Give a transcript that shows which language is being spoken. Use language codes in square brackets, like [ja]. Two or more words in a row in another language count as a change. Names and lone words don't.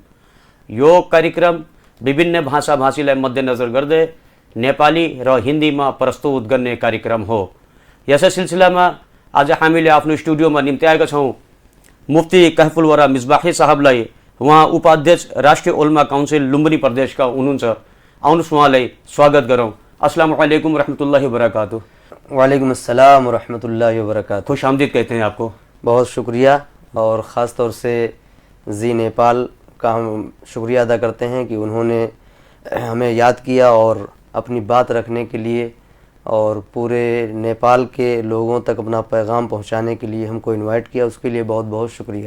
[ne] यो कार्यक्रम विभिन्न भाषाभाषीलाई मध्यनजर गर्दै नेपाली र हिन्दीमा प्रस्तुत गर्ने कार्यक्रम हो। यसै सिलसिलामा आज हामीले आफ्नो स्टुडियोमा निम्ति आएका छौँ मुफ्ती कहफुल वरा मिसबाही साहबलाई। उहाँ उपाध्यक्ष राष्ट्रिय उलमा काउन्सिल लुम्बिनी प्रदेशका हुनुहुन्छ। आउनुहोस् उहाँलाई स्वागत गरौँ। [ar] السلام عليكم رحمة الله وبركاته. وعليكم السلام رحمة الله وبركاته. [hi] खुश आमदीद कहते हैं आपको। बहुत शुक्रिया, और ख़ास तौर से जी नेपाल का हम शुक्रिया अदा करते हैं कि उन्होंने हमें याद किया और अपनी बात रखने के लिए और पूरे नेपाल के लोगों तक अपना पैगाम पहुंचाने के लिए हमको इनवाइट किया, उसके लिए बहुत बहुत शुक्रिया।